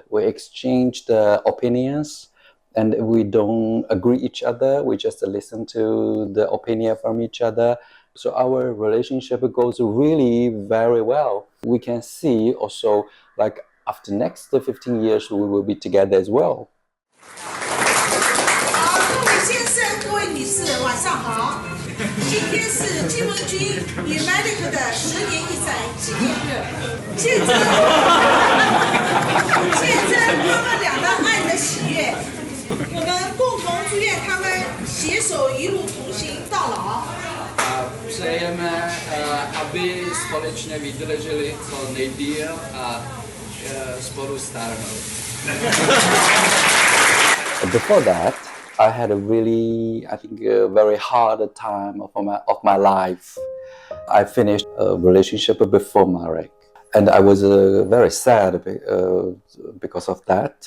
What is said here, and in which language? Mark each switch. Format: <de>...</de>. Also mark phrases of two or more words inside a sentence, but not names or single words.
<en>We exchanged opinions, and we don't agree each other. We just listen to the opinion from each other. So our relationship goes really very well. We can see also, like after next 15 years, we will be together as well.</en> <zh>各位先生、各位女士，晚上好。今天是金文君与 Malik 的10年一载纪念日，见证他们俩的爱的喜悦。我们共同祝愿他们携手一路同行到老。</zh> <cs>Přejeme, aby společně vydrželi co nejdýl a spolu stárnout.</cs> <en>Before that, I had a really, I think, a very hard time of my life. I finished a relationship before Marek, and I was very sad because of that.</en>